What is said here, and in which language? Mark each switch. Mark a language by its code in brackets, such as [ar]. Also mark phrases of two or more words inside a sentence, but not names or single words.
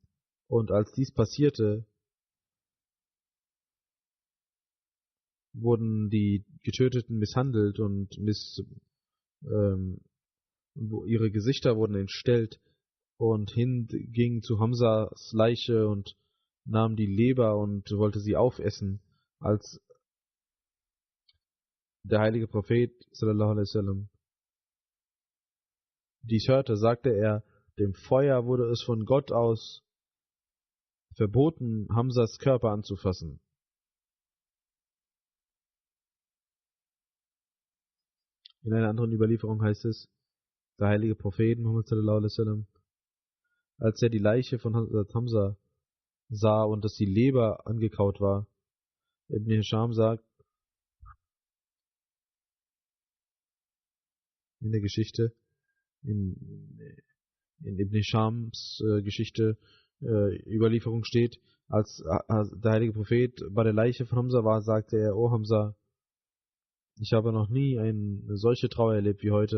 [de] Und als dies passierte, wurden die Getöteten misshandelt und ihre Gesichter wurden entstellt. Und Hind ging zu Hamzas Leiche und nahm die Leber und wollte sie aufessen. Als der heilige Prophet [ar] صلى الله عليه وسلم [de] dies hörte, sagte er, dem Feuer wurde es von Gott aus verboten, Hamzas Körper anzufassen. In einer anderen Überlieferung heißt es, der heilige Prophet Muhammad [ar] صلى الله عليه وسلم, [de] als er die Leiche von Hamza sah und dass die Leber angekaut war, Ibn Hisham sagt, in der Geschichte, in Ibn Hishams Geschichte, Überlieferung steht, als der heilige Prophet bei der Leiche von Hamza war, sagte er, O Hamza, ich habe noch nie eine solche Trauer erlebt wie heute.